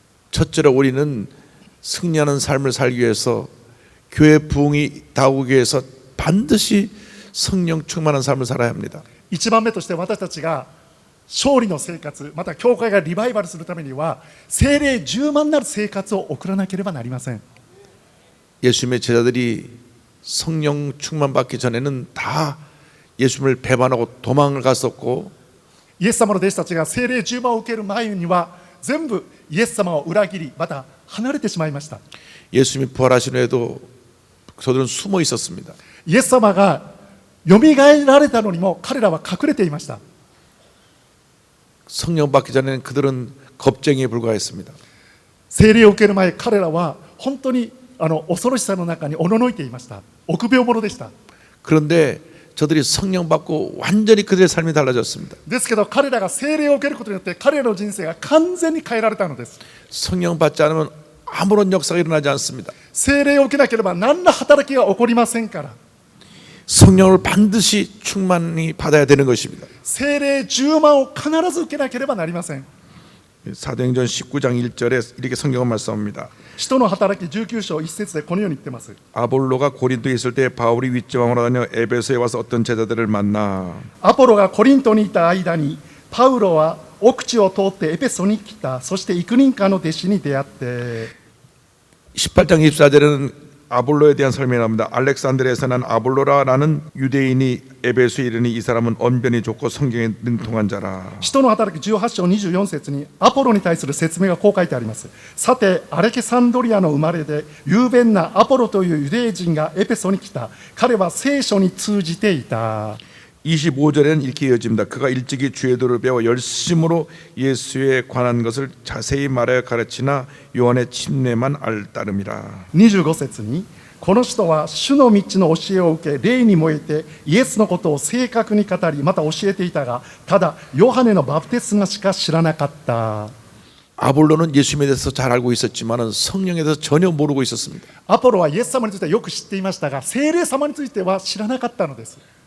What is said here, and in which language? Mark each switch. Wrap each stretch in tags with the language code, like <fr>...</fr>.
<ko>첫째로 우리는 승리하는 삶을 살기 위해서 교회 부흥이 다오기 위해서 반드시 성령 충만한 삶을 살아야 합니다.</ko> <ja>一番目として私たちが勝利の生活また教会がリバイバルするためには聖霊充満なる生活を送らなければなりません。</ja> <ko>예수님의 제자들이 성령 충만 받기 전에는 다 예수님을 배반하고 도망을 갔었고</ko> <ja>イエス様の弟子たちが聖霊充満を受ける前には全部イエス様を裏切りまた離れてしまいました。</ja> <ko>예수님이 부활하신 후에도 저들은 숨어 있었습니다.</ko> <ja>イエス様がよみがえられたのにも彼らは隠れていました。</ja> <ko>성령 받기 전에는 그들은 겁쟁이에 불과했습니다.</ko> <ja>聖霊を受ける前彼らは本当に恐ろしさの中におののいていました。臆病者でした。</ja> <ko>그런데 저들이 성령 받고 완전히 그들의 삶이 달라졌습니다.</ko> <ja>ですけど彼らが聖霊を受けることによって彼らの人生が完全に変えられたのです。</ja> <ko>성령 받지 않으면 아무런 역사가 일어나지 않습니다.</ko> <ja>聖霊を受けなければ何ら働きが起こりませんから。</ja> <ko>성령을 반드시 충만히 받아야 되는 것입니다.</ko> <ja>聖霊10万を必ず受けなければなりません。</ja> <ko>사도행전 19장 1절에 이렇게 성경은 말씀합니다.</ko> <ja>使徒の働き19章1節でこのように言ってます。</ja> <ko>아볼로가 고린도에 있을 때 바울이 윗지방으로 다녀 에베소에 와서 어떤 제자들을 만나</ko> <ja>アポロがコリントにいた間にパウロは奥地を通ってエペソに来た。そして幾人かの弟子に出会って</ja> <ko>18장 24절에는 아볼로에 대한 설명이 나옵니다. 알렉산드리아에서 난 아볼로라라는 유대인이 에베소에 이르니 이 사람은 언변이 좋고 성경에 능통한 자라.</ko> <ja>使徒の働き18章24節にアポロに対する説明がこう書いてあります。さてアレキサンドリアの生まれで雄弁なアポロというユダヤ人がエペソに来た。彼は聖書に通じていた。</ja> <ko>25절에는 이렇게 이어집니다. 그가 일찍이 주의 도를 배워 열심으로 예수에 관한 것을 자세히 말하여 가르치나 요한의 침례만 알 따름이라.</ko> <ja>25節にこの人は主の道の教えを受け霊に燃えてイエスのことを正確に語りまた教えていたがただヨハネのバプテスマしか知らなかった。</ja> <ko>아볼로는 예수님에 대해서 잘 알고 있었지만 성령에 대해서 전혀 모르고 있었습니다.</ko> <ja>アポロはイエス様についてはよく知っていましたが聖霊様については知らなかったのです。</ja>